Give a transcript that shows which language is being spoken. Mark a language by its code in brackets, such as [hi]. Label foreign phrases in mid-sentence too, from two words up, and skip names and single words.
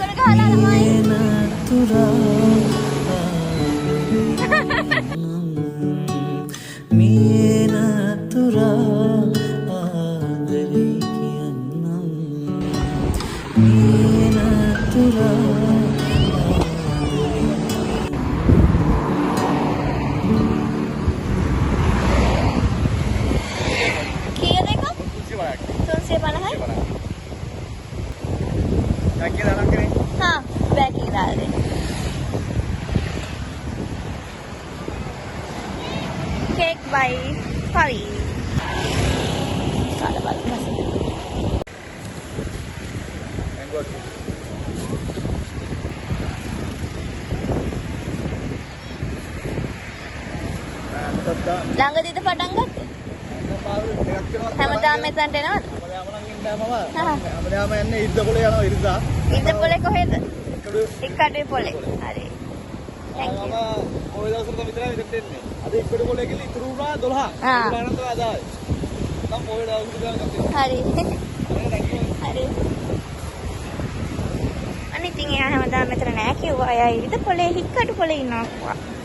[si] මීනතුරා මීනතුරා ආදරේ කියන්නම් මීනතුරා කීයද එක? 350යි. [hi] हाँ बैकिंग डाल दे. [en] cake by परी. [hi] काला बाल मस्त. [si] ළඟදීද පටන් ගත්තේ? හැමදාම මෙතනට එනවද? හැමදාම යන්නේ ඉද්දපොලේ යනවා ඉරිදා. ඉද්දපොලේ කොහෙද? ඉක්කඩේ පොලේ. හරි. [en] Thank you. [si] ඔය දවස්වල විතරයි මෙතෙන්ට එන්නේ. අද ඉක්කඩේ පොලේ ගිහින් ඉතුරු වුණා 12. ආ. 12 නම් තමයි අදායි. නම් ඔය දවස්වල ගත්තා. හරි. හරි. අනිත් ඉතින් එයා හැමදාම මෙතන නෑ කිව්වා. එයා ඉද්දපොලේ ඉක්කඩේ පොලේ ඉන්නවා කිව්වා.